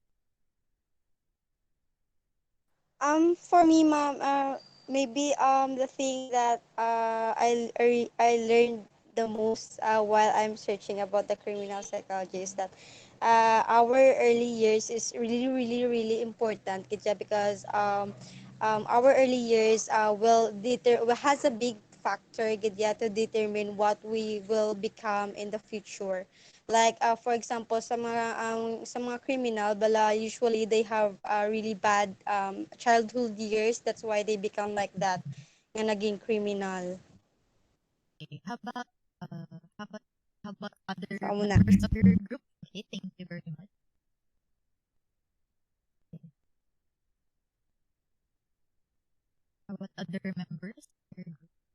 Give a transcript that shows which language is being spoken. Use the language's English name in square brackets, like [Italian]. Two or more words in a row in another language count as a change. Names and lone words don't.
[English] For me, ma'am, maybe the thing that I learned the most while I'm searching about the criminal psychology is that our early years is really really really important, Kitja, because our early years has a big factor, Kitja, to determine what we will become in the future. Like for example, [Hiligaynon] sa mga criminal bala, [English] usually they have really bad childhood years, that's why they become like that, [Hiligaynon] nga naging criminal. [English] Okay. Uh, how about how about other [Hiligaynon] So amo na. [English] members of your group? Okay, thank you very much. How about other members of your group?